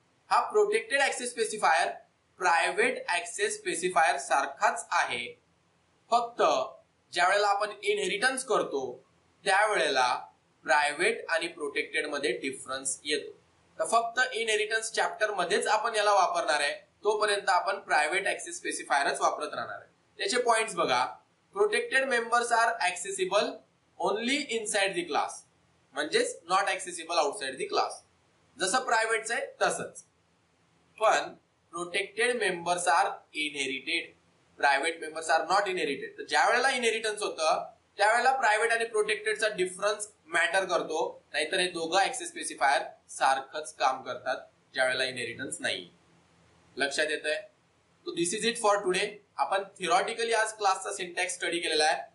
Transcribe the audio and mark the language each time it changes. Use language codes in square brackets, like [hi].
[mr] हा protected access specifier private access specifier सारखाच आहे. फक्त ज्या वेळेला आपण इनहेरिटन्स करतो त्यावेळेला प्रायव्हेट आणि प्रोटेक्टेड मध्ये डिफरन्स येतो. तर फक्त इनहेरिटन्स चॅप्टर मध्येच आपण याला वापरणार आहे. तोपर्यंत आपण प्रायव्हेट ऍक्सेस स्पेसिफायरच वापरत राहणार आहे. त्याचे पॉइंट्स बघा. [en] Protected members are accessible only inside the class. [mr] म्हणजेच [en] Not accessible outside the class. [mr] जसं प्रायव्हेटचं आहे तसंच. [en] पण protected members are inherited. Private members are not inherited. [mr] तर ज्या वेळेला इनहेरिटन्स होतं त्यावेळेला प्रायव्हेट आणि प्रोटेक्टेडचा डिफरन्स मॅटर करतो. नाहीतर हे दोघं ऍक्सेस स्पेसिफायर सारखंच काम करतात ज्या वेळेला इनहेरिटन्स नाही. लक्षात येतंय? तो [en] This is it for today. [mr] आपण थिओरॉटिकली आज क्लासचा सिंटॅक्स स्टडी केलेला आहे.